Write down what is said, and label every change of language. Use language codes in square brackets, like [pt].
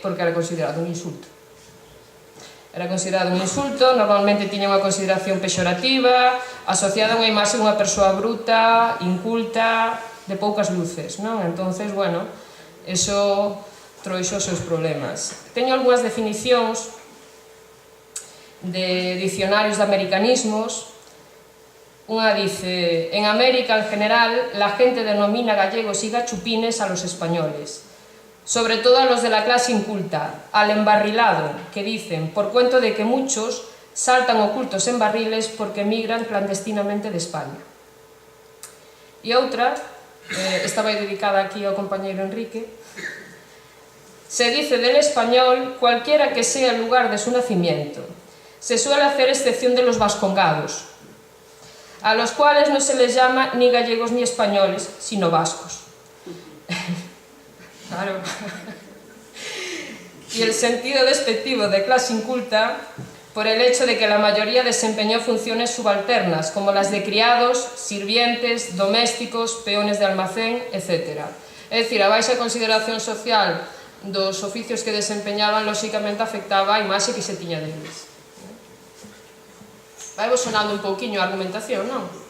[gl] Porque era considerado un insulto. Era considerado un insulto, normalmente tiña unha consideración pexorativa, asociada a unha imaxe dunha persoa bruta, inculta, de poucas luces, non? Entonces, bueno, eso trouxo os seus problemas. Teño algunhas definicións de dicionarios de americanismos. Unha dice: [es] en América, en general, la gente denomina gallegos y gachupines a los españoles, sobre todo a los de la clase inculta, al embarrilado, que dicen, por cuento de que muchos saltan ocultos en barriles porque emigran clandestinamente de España. [gl] E outra, esta vai dedicada aquí ao compañeiro Enrique: [es] se dice del español cualquiera que sea el lugar de su nacimiento. Se suele hacer excepción de los vascongados, a los cuales no se les llama ni gallegos ni españoles, sino vascos. Claro. Y el sentido despectivo de clase inculta por el hecho de que la mayoría desempeñó funciones subalternas, como las de criados, sirvientes, domésticos, peones de almacén, etc. [gl] É dicir, a baixa consideración social dos oficios que desempeñaban, lóxicamente, afectaba a imaxe que se tiña deles. Vai vos sonando un pouquiño a argumentación, non?